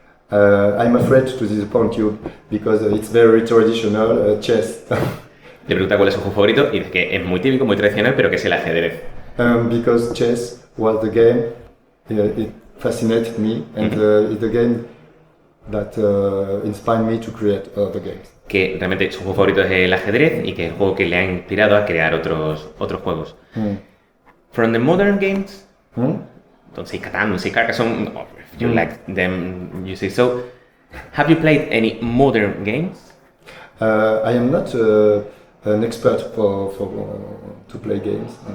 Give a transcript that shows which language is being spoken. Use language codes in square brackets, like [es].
[en] I'm afraid to disappoint you because it's very traditional chess. [es] Le pregunta cuál es su juego favorito y dice que es muy típico, muy tradicional, pero que es el ajedrez. [en] Because chess was the game, it fascinated me, and it's the game that inspired me to create other games. [es] Que realmente su juego favorito es el ajedrez y que es el juego que le ha inspirado a crear otros juegos. [en] From the modern games, don't say Catan, don't say Carcassonne, if you like them, you say so. Have you played any modern games? I am not an expert to play games.